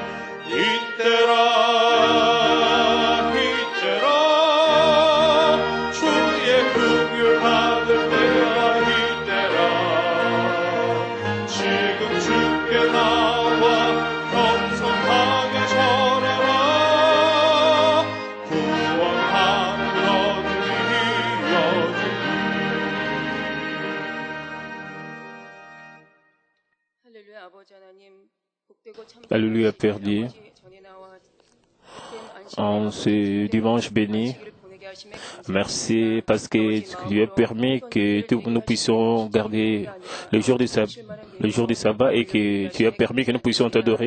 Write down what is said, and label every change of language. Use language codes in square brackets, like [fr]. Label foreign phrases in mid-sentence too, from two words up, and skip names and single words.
[ko] 이때라 긍휼 받을 때가 이때라. 지금 주께 나와 겸손하게 절하라. 구원함을 얻으리. [fr] Alléluia, Père Dieu. En ce dimanche béni, merci parce que tu as permis que nous puissions garder le jour du sabbat et que tu as permis que nous puissions t'adorer.